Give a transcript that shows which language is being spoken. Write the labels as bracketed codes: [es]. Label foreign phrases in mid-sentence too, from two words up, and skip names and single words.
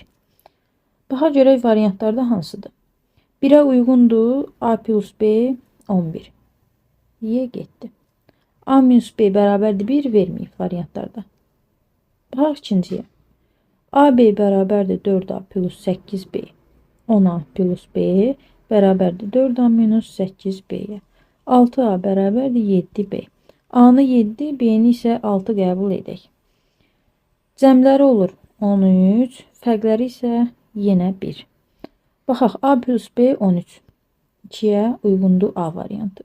[az] Baxa görək variantlarda hansıdır? 1'ə uyğundur A plus B 11. Y getdi. A minus B bərabərdir 1 verməyib variantlarda. Baxaq ikinciyə. AB bərabərdir 4A plus 8B. 10A plus B bərabərdir 4A minus 8B'yə. 6A bərabərdir 7B. A-nı 7, B-ni isə 6 qəbul edək. Cəmləri olur 13, fərqləri isə yenə 1. Baxaq, A plus B 13. 2-yə uyğundur A variantı.